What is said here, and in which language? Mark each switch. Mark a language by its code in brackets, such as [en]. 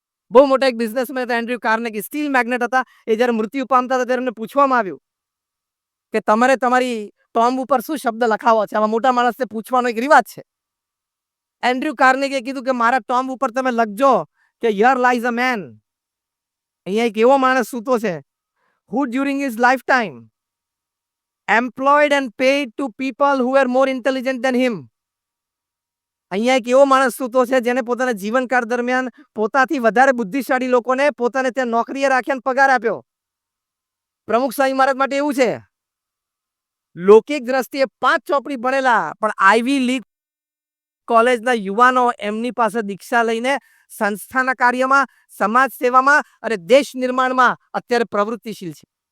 [gu] બહુ મોટા એક બિઝનેસમેન હતા, એન્ડ્રુ કાર્નેગી, સ્ટીલ મેગ્નેટ હતા. એ જ્યારે મૃત્યુ પામતા હતા ત્યારે એમને પૂછવામાં આવ્યું કે તમારે તમારી ટોમ્બ ઉપર શું શબ્દ લખાવો છે? આમાં મોટા માણસને પૂછવાનો એક રિવાજ છે. એન્ડ્રુ કાર્નેગીએ કીધું કે મારા ટોમ્બ ઉપર તમે લખજો કે [en] Here lies a man. [gu] અહીંયા એક એવો માણસ સૂતો છે [en] who during his lifetime employed and paid to people who were more intelligent than him. [gu] અહીંયા એક એવો માણસ સૂતો છે જેને પોતાના જીવનકાળ દરમિયાન પોતાથી વધારે બુદ્ધિશાળી લોકોને પોતાને ત્યાં નોકરીએ રાખ્યા અને પગાર આપ્યો. પ્રમુખ સ્વામી મહારાજ માટે એવું છે. લૌકિક દ્રષ્ટિએ 5 ચોપડી ભણેલા, પણ આઈવી લીગ કોલેજના યુવાનો એમની પાસે દીક્ષા લઈને સંસ્થાના કાર્યમાં, સમાજ સેવામાં અને દેશ નિર્માણમાં અત્યારે પ્રવૃત્તિશીલ છે.